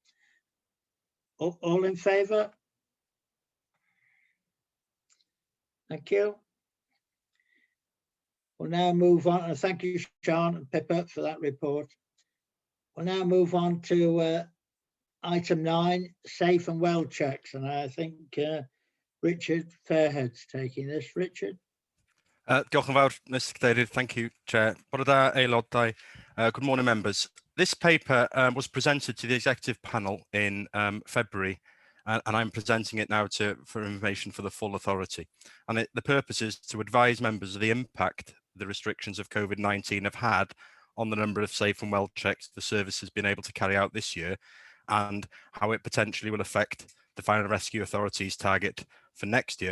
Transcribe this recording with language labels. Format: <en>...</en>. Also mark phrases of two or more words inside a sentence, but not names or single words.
<en>All in favour? Thank you. We'll now move on, and thank you, Sean and Pippa, for that report. We'll now move on to item 9, safe and well checks, and I think Richard Fairhead's taking this. Richard?</en> <cy>Diolch yn fawr, Mr Cadeirydd.</cy> <en>Thank you, Chair.</en> <cy>Bore da, aelodau.</cy> <en>Good morning, members. This paper was presented to the executive panel in February, and I'm presenting it now for information for the full authority. And the purpose is to advise members of the impact the restrictions of COVID-19 have had on the number of safe and well checks the service has been able to carry out this year, and how it potentially will affect the Fire and Rescue Authority's target for next year.</en>